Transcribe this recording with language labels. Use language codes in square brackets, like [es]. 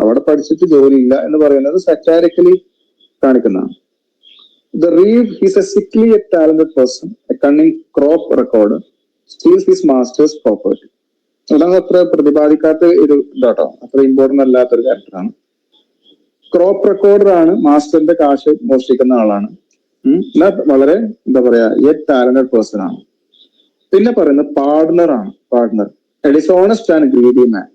[ml] അവിടെ പഠിച്ചിട്ട് ജോലിയില്ല എന്ന് പറയുന്നത് സെറ്റാരിക്കലി കാണിക്കുന്നതാണ്. [en] The Reeve is a sickly yet talented person, a cunning crop recorder, steals his master's property. [ml] അതാണ് അത്ര പ്രതിപാദിക്കാത്ത ഒരു ഇതാട്ടോ, അത്ര ഇമ്പോർട്ടന്റ് അല്ലാത്തൊരു ക്യാരക്ടറാണ്. ക്രോപ്പ് റെക്കോർഡർ ആണ്, മാസ്റ്ററിന്റെ കാശ് മോഷ്ടിക്കുന്ന ആളാണ്. എന്നാൽ വളരെ എന്താ പറയാ യെറ്റ് ടാലന്റഡ് പേഴ്സൺ ആണ്. പിന്നെ പറയുന്നത് പാർട്ണർ ആണ്. Partner [en] Dishonest and greedy man.